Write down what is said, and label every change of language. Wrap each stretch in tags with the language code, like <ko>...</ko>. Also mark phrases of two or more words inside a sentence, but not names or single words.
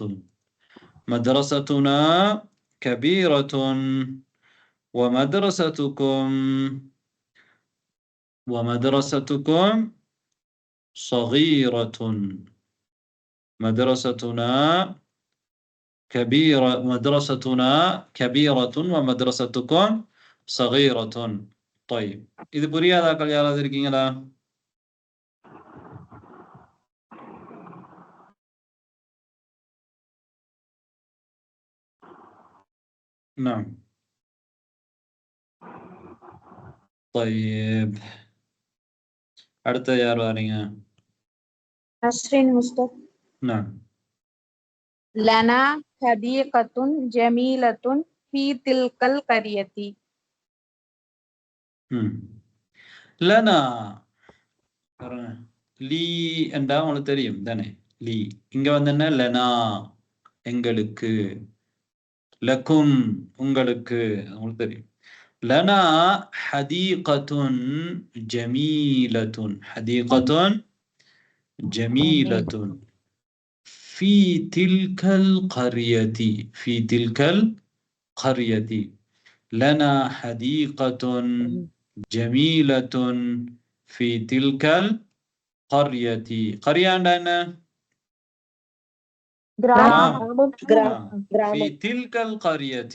<ar>مدرستنا كبيرة ومدرستكم صغيرة. مدرستنا كبيرة ومدرستكم صغيرة.</ar> <ta>طيب இது புரியாதாக்கள் யாராவது இருக்கீங்களா?</ta> <ar>نعم.</ar> <ta>طيب அடுத்து யார் வரீங்க? நஸ்ரின் முஸ்தப்.</ta> <ar>نعم. لنا حديقة جميلة في تلك القرية.</ar> <ta>லனா லீ என்றா உங்களுக்கு தெரியும் தானே. லீ இங்க வந்து என்ன, லனா எங்களுக்கு, லக்கும் உங்களுக்கு, உங்களுக்கு தெரியும்.</ta> <ar>لنا حديقة جميلة. حديقة جميلة في تلك القرية. في تلك القرية لنا حديقة جميلة في تلك القرية. قرية عندنا في تلك القرية.</ar>